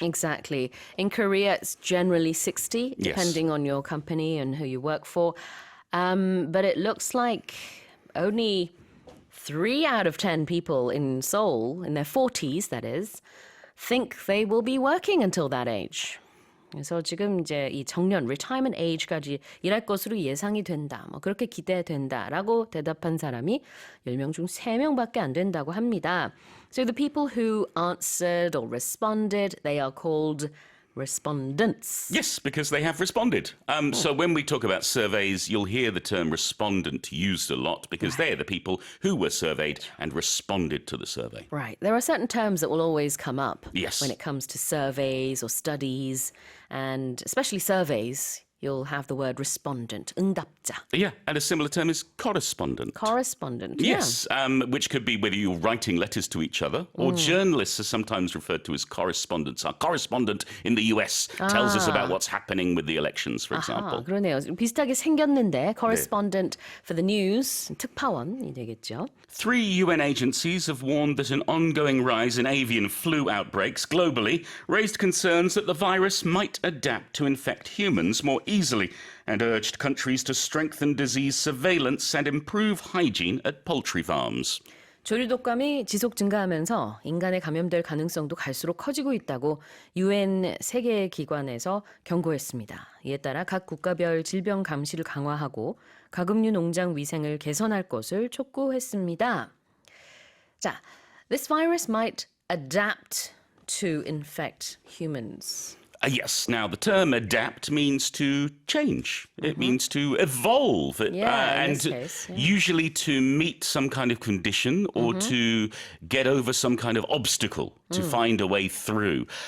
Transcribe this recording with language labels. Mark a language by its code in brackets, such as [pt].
[en] Exactly. In Korea, it's generally 60, Yes. depending on your company and who you work for. But it looks like only 3 out of 10 people in Seoul, in their 40s, that is, think they will be working until that age. [ko] 그래서 지금 이제 이 정년, retirement age까지 일할 것으로 예상이 된다. 뭐 그렇게 기대된다라고 대답한 사람이 10명 중 3명밖에 안 된다고 합니다. [en] So the people who answered or responded, they are called respondents. Yes, because they have responded. So when we talk about surveys, you'll hear the term respondent used a lot because they're the people who were surveyed and responded to the survey. Right. There are certain terms that will always come up Yes. when it comes to surveys or studies, and especially surveys. you'll have the word respondent, 응답자. Yeah, and a similar term is correspondent. Correspondent, Yes, which could be whether you're writing letters to each other or journalists are sometimes referred to as correspondents. Our correspondent in the US tells us about what's happening with the elections, for example. [ko] 아, 그러네요. 비슷하게 생겼는데 [en] correspondent for the news, [ko] 특파원이 되겠죠. [en] 3 UN agencies have warned that an ongoing rise in avian flu outbreaks globally raised concerns that the virus might adapt to infect humans more easily and urged countries to strengthen disease surveillance and improve hygiene at poultry farms. [ko] 조류 독감이 지속 증가하면서 인간에 감염될 가능성도 갈수록 커지고 있다고 UN 세계기관에서 경고했습니다. 이에 따라 각 국가별 질병 감시를 강화하고 가금류 농장 위생을 개선할 것을 촉구했습니다. 자, [en] this virus might adapt to infect humans. Yes. Now, the term adapt means to change. It means to evolve. Yeah, in and this case, yeah. usually to meet some kind of condition or to get over some kind of obstacle, to find a way through.